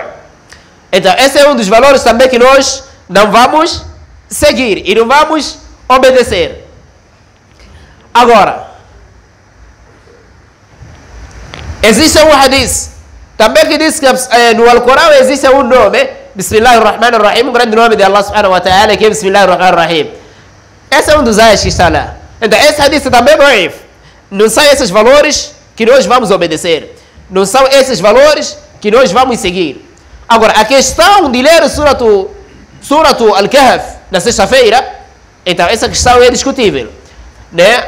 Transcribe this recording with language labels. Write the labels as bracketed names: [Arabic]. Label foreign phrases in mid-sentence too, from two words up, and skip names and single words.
[Portuguese] Então, esse é um dos valores também que nós não vamos seguir e não vamos obedecer. Agora, existe um hadith também que diz que no Alcorão existe um nome, Bismillahirrahmanirrahim, um grande nome de Allah [Arabic] سبحانه وتعالى, [Portuguese] que é Bismillahirrahmanirrahim. Esse é um dos ayats que está lá. Então, esse hadith também é daif. Não são esses valores que nós vamos obedecer. Não são esses valores que nós vamos seguir. Agora, a questão de ler o Suratu Al-Kahf na sexta-feira, então essa questão é discutível. né?